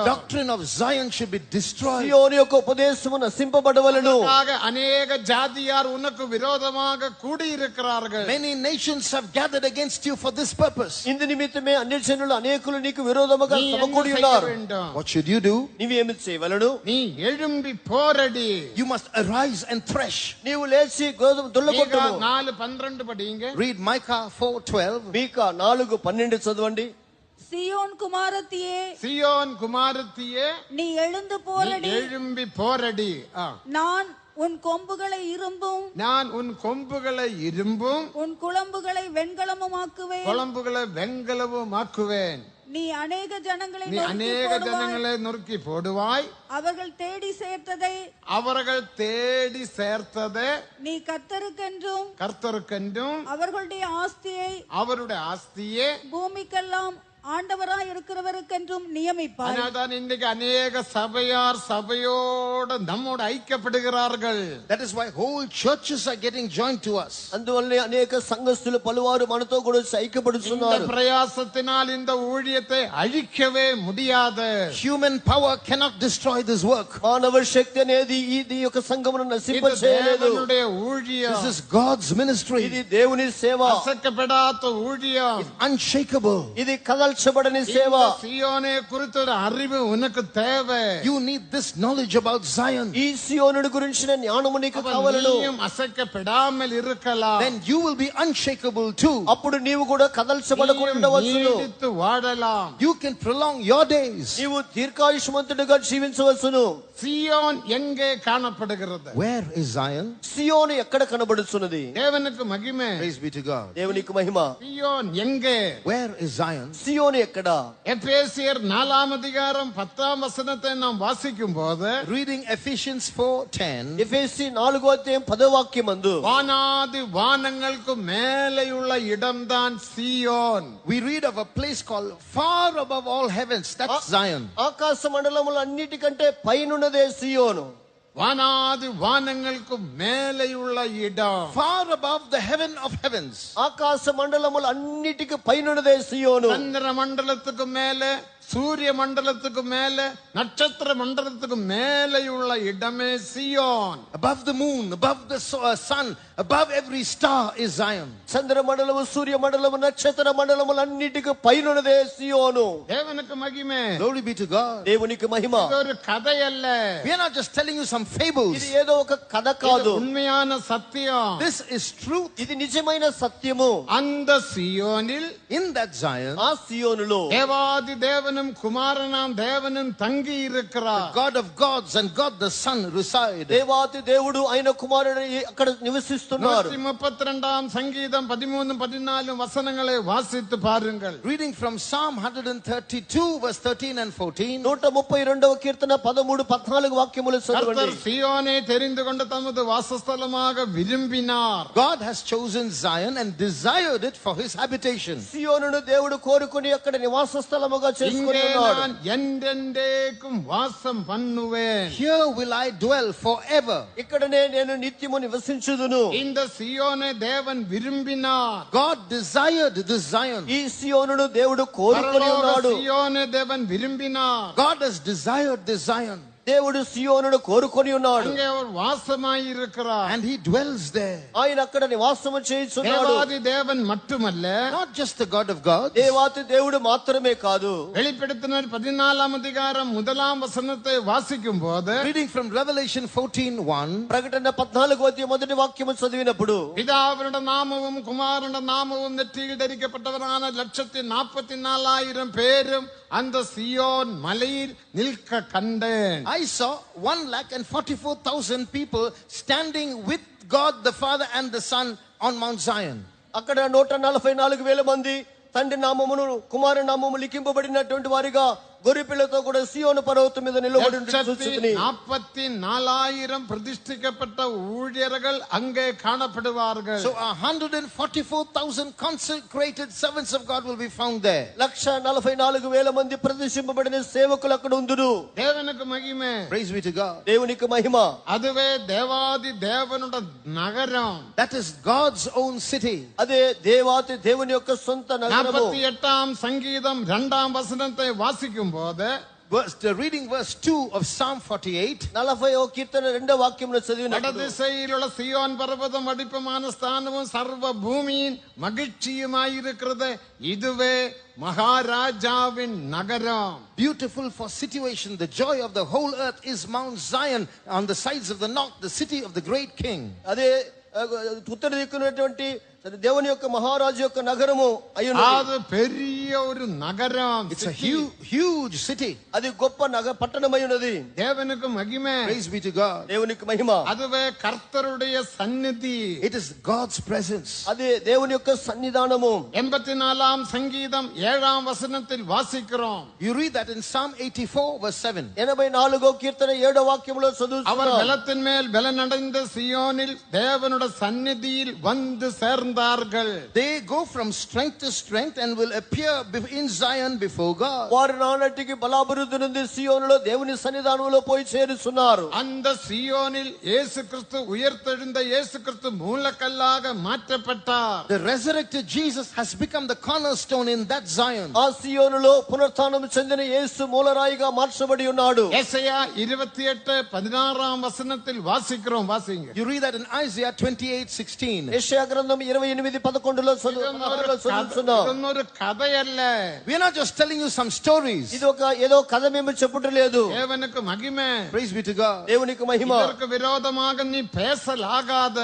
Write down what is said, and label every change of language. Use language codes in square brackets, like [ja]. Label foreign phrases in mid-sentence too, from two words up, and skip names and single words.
[en] doctrine of Zion should be destroyed. [te] సియోను యొక్క ఉపదేశము నశింపబడవలెను. [ta] அதற்காக அநேக ஜாதியார் உனக்கு விரோதமாக கூடியிருக்கிறார்கள். [en] Many nations have gathered against you for this purpose. [te] ఇందు నిమిత్తమే అన్య జనులు అనేకులు నీకు విరోధముగా [ta] நீ என்ன [te] సమకూడి [ta] செய்ய [te] ఉన్నారు. [ta] வேண்டும்? [en] What should you do? [te] నీవేమి చేయవలెను? [ta] நீ எழும்பி போரடி. [en] You must arise and thresh. [te] నీవు లేచి గోధుమ దుల్లగొట్టుము. [ta] 4:12 படிங்க. [en] Read Micah 4:12. [te] మీకా 4:12 చదవండి. [ta] சியோன் குமாரத்தியே, சீயோன் குமாரத்தியே, நீ எழுந்து நீ போரடி. எழும்பி போரடி. நான் உன் கொம்புகளை இரும்பும் நான் உன் கொம்புகளை இரும்பும் உன் குளம்புகளை வெண்கலமுமாக்குவேன். குழம்புகளை வெண்கலவுமாக்குவேன். நீ அநேக ஜனங்களை நீ நொறுக்கி அநேக போடுவாய். ஜனங்களை நொறுக்கி போடுவாய். அவர்கள் தேடி சேர்த்ததை அவர்கள் தேடி சேர்த்ததை நீ கர்த்தருக்கென்றும் கர்த்தருக்கென்றும் அவர்களுடைய ஆஸ்தியை அவருடைய ஆஸ்தியே. பூமிக்கெல்லாம் ஆண்டவராய் இருக்கிறவருக்கென்றும் நியமிப்பாய். அதனால்தான் இன்னைக்கு அநேக சபையார் சபையோடு நம்மோடு ஐக்கியப்படுகிறார்கள். [en] That is why whole churches are getting joined to us. [te] అందువల్లనే అనేక సంఘస్థులు పలువారు మనతో కూడా [ta] இந்த [te] ఐక్యపడుతున్నారు. [ta] பிரயாசத்தினால் இந்த ஊழியத்தை அழிக்கவே முடியாது. [en] Human power cannot destroy this work. [te] మానవ శక్తి అనేది ఈ యొక్క సంఘమును [ta] இது [te] నశింపచేయలేదు. [ta] தேவனுடைய ஊழியம். [en] This is God's ministry. [te] ఇది దేవుని సేవ. [ta] அசைக்கப்படாத ஊழியம். [en] Unshakable. [te] ఇది కదల్చబడని సేవ. [ta] இந்த சீயோனை குறித்த ஒரு அறிவு உனக்கு தேவை. [en] You need this knowledge about Zion. [te] ఈ సియోనుడి గురించిన జ్ఞానము నీకు [ta] அப்ப [te] కావాలను. [ta] நீயும் அசைக்கப்படாமல் இருக்கலாம். [en] Then you will be unshakable too. [te] అప్పుడు నీవు కూడా కదల్చబడకుండా [ta] நீயும் [te] ఉండవచ్చును. [ta] நீடித்து வாழலாம். [en] You can prolong your days. [te] నీవు దీర్ఘాయుష్మంతుడిగా జీవించవచ్చును. [ta] சீயோன் எங்கே காணப்படுகிறது? [en] Where is Zion? [te] సియోను ఎక్కడ కనబడుతున్నది? [ta] தேவனுக்கு மகிமை. [en] Praise be to God. [te] దేవునికి మహిమ. [ta] சீயோன் எங்கே? [en] Where is Zion? [te] సియోను సియోను ఎక్కడ? [ta] எபேசியர் 4ஆம் அதிகாரம் 10ஆம் வசனத்தை நாம் வாசிக்கும் போது [en] Reading Ephesians 4:10. ఎఫెసీ 4వ అధ్యాయం 10వ వాక్యమందు வானாதி வானங்களுக்கு மேலேயுள்ள இடம்தான் சியோன். We read of a place called far above all heavens. That's Zion. [te] ఆకాశ మండలములు అన్నిటికంటే పైనున్నదే సియోను. [ta] வானாதி வானங்களுக்கு மேலேயுள்ள இடம். [en] Far above the heaven of heavens. [te] ఆకాశ మండలములు అన్నిటికి పైనున్నదే సియోను. [ta] சந்திர மண்டலத்துக்கு மேலே, சூரிய மண்டலத்துக்கு மேலே, நட்சத்திர மண்டலத்துக்கு மேலேயுள்ள இடமே சியோன். [en] Above the moon, above the sun, above every star is Zion. [te] చంద్ర మండలము, సూర్య మండలము, నక్షత్ర మండలములు అన్నిటికి పైనున్నదే సియోను. [ta] தேவனுக்கு மகிமை. [en] Glory be to God. [te] దేవునికి మహిమ. [ta] இது ஒரு கதை அல்ல. [en] We are not just telling you some fables. [te] ఇది ఏదో ఒక కథ కాదు. [ta] இது உண்மையான சத்தியம். [en] This is truth. [te] ఇది నిజమైన సత్యము. [ta] அந்த சியோனில், [en] In that Zion, [te] ఆ సియోనులో [ta] தேவாதி தேவனும் குமாரனாம் தேவனும் தங்கி இருக்கிறார். [en] God of gods and God the Son reside. [te] దేవాతి దేవుడు ఆయన కుమారుడు అక్కడ నివసిస్తున్నారు. [ta] 132ஆம் சங்கீதம் 13 14 வசனங்களை வாசித்து பாருங்கள். [en] Reading from Psalm 132 verse 13 and 14. [te] 132వ కీర్తన 13 14 వాక్యములు చదవండి. [ta] கர்த்தர் சியோனை தெரிந்து கொண்டு தமது வாசஸ்தலமாக விரும்பினார். [en] God has chosen Zion and desired it for his habitation. [te] సియోనును దేవుడు కోరుకుని అక్కడ నివాస స్థలముగా చేసుకొని [ta] இங்கே [te] ఉన్నాడు. [ta] நான் என்றென்றைக்கும் வாசம் பண்ணுவேன். [en] Here will I dwell forever. [te] ఇక్కడనే నేను నిత్యము నివసించుదును. [ta] இந்த சியோனை தேவன் விரும்பினார். [en] God desired this Zion. [te] ఈ సియోనును దేవుడు కోరుకొని [ta] பரலோக [te] ఉన్నాడు. [ta] சியோனை தேவன் விரும்பினார். [en] God has desired this Zion. [te] దేవుడు సియోనును కోరుకొని ఉన్నాడు. [ta] அங்கே அவர் வாசமாய் இருக்கிறார். [en] And he dwells there. [te] ఆయన అక్కడ నివాసము చేయుచున్నాడు. [ta] தேவாதி தேவன் மட்டுமல்ல, [en] Not just the God of gods. [te] దేవాతి దేవుడు మాత్రమే కాదు. [ta] வெளிப்படுத்தினர் 14ஆம் அதிகாரம் 1ஆம் வசனத்தை வாசிக்கும் போது [en] Reading from Revelation 14:1. [te] ప్రకటన 14వ అధ్యాయం మొదటి వాక్యము చదివినప్పుడు [ta] பிதாவினுடைய நாமமும் குமாரனுடைய நாமமும் நெற்றியில் தரிக்கப்பட்டவரான 144,000 பேரும் அந்த சியோன் மலையில் நிற்க கண்டேன். [en] I saw 1,44,000 people standing with God the Father and the Son on Mount Zion. [te] అక్కడ 144,000 మంది తండ్రి నామమును కుమారు నామము లిఖింపబడినటువంటి వారిగా గొర్రెపిల్లతో కూడా సియోను పర్వతం మీద నిలబడి చూచుచుని [ta] 144,000 பிரதிஷ்டிக்கப்பட்ட ஊழியர்கள் அங்கே காணப்படுவார்கள். [en] So 144,000 consecrated servants of God will be found there. [te] 144,000 మంది ప్రతిష్ఠింపబడిన సేవకులు అక్కడ ఉందురు. [ta] தேவனுக்கு மகிமை. [en] Praise be to God. [te] దేవునికి మహిమ. [ta] அதுவே தேவாதி தேவனுடைய நகரம். [en] That is God's own city. [te] అదే దేవాతి దేవుని యొక్క సొంత నగరము. [ta] 48ஆம் சங்கீதம் 2ஆம் வசனத்தை வாசிக்கும் போது [en] Reading verse 2 of Psalm 48. [te] 40వ కీర్తన 2వ వాక్యమును చదివినప్పుడు [ta] வடதிசையில் உள்ள சியோன் பர்வதம் அடிப்பமான ஸ்தானமும் சர்வ பூமியின் மகிழ்ச்சியுமாயிருக்கிறது. இதுவே மகாராஜாவின் நகரம். [en] Beautiful for situation, the joy of the whole earth is Mount Zion on the sides of the north, the city of the great king. [te] అదే ఉత్తర దిక్కునటువంటి దేవుని యొక్క మహారాజు యొక్క నగరము అయ్యున్నది. [ta] அது பெரிய ஒரு நகரம். [en] It's a huge city. [te] అది గొప్ప పట్టణమై ఉన్నది. [ta] தேவனுக்கு மகிமை. [en] Praise be to God. [te] దేవునికి మహిమ. [ta] அதுவே கர்த்தருடைய சந்நிதி. [en] It is God's presence. [te] అదే దేవుని యొక్క సన్నిధానము. [ta] 84ஆம் சங்கீதம் 7ஆம் வசனத்தில் வாசிக்கிறோம். [en] You read that in Psalm 84 verse 7. [te] 84వ కీర్తన 7వ వాక్యములో [ta] அவர் [te] చదువుతున్నాం. [ta] பலத்தின் மேல் பலனடைந்த சியோனில் தேவனுடைய சந்நிதியில் வந்து சேர்ந்தார்கள். [en] They go from strength to strength and will appear in Zion before God. [te] వారు నానటికి బలాభివృద్ధి నుండి సియోనులో దేవుని సన్నిధానంలో పోయి చేరుచున్నారు. [ta] அந்த சியோனில் இயேசு கிறிஸ்து உயிர்த்தெழுந்த இயேசு கிறிஸ்து மூலக்கல்லாக மாற்றப்பட்டார். [en] The resurrected Jesus has become the cornerstone in that Zion. [te] ఆ సియోనులో పునరుత్థానం చెందిన యేసు మూలరాయిగా మార్చబడి ఉన్నాడు. [ta] ஏசாயா 28:16ஆம் வசனத்தில் வாசிக்கிறோம். வாசிங்க. [en] You read that in Isaiah 28:16. [te] యెషయా గ్రంథం 28:11లో చదువుతున్నాం. [ta] ஒரு கதை அல்ல. [en] We are not just telling you some stories. [te] ఇది ఒక ఏదో కథ మేము చెప్పుట లేదు. [ta] தேவனுக்கு மகிமை. [en] Praise be to God. [te] దేవునికి మహిమ. [ta] இதற்கு விரோதமாக நீ பேசலாகாது.